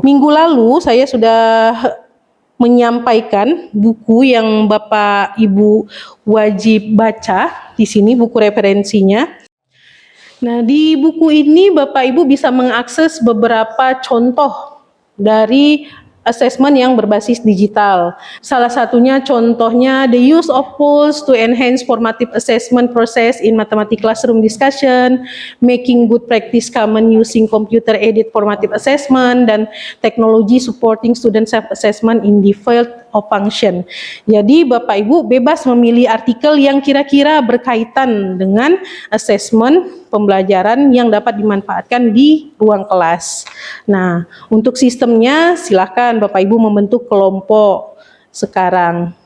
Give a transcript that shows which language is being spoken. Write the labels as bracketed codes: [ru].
[id] Minggu lalu saya sudah menyampaikan buku yang Bapak Ibu wajib baca. Di sini buku referensinya. Nah, di buku ini Bapak Ibu bisa mengakses beberapa contoh dari assessment yang berbasis digital. Salah satunya contohnya [en] the use of tools to enhance formative assessment process in mathematics classroom discussion, making good practice common using computer aided formative assessment, dan teknologi supporting student self-assessment in the field of function. [id] Jadi Bapak Ibu bebas memilih artikel yang kira-kira berkaitan dengan assessment pembelajaran yang dapat dimanfaatkan di ruang kelas. Nah, untuk sistemnya silakan Bapak Ibu membentuk kelompok sekarang.